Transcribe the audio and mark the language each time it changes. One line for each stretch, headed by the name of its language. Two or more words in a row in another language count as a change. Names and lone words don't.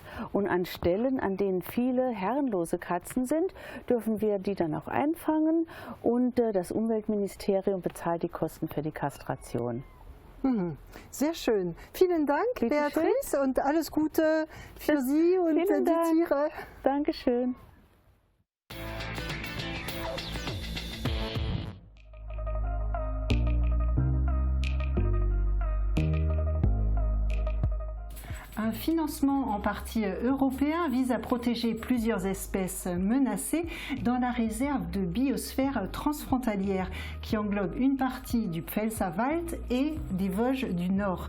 German: Und an Stellen, an denen viele herrenlose Katzen sind, dürfen wir die dann auch einfangen und das Umweltministerium bezahlt die Kosten für die Kastration. Sehr schön. Vielen Dank, Beatrice, und alles Gute für Sie und die Tiere. Dankeschön.
French: Un financement en partie européen vise à protéger plusieurs espèces menacées dans la réserve de biosphère transfrontalière qui englobe une partie du Pfälzerwald et des Vosges du Nord.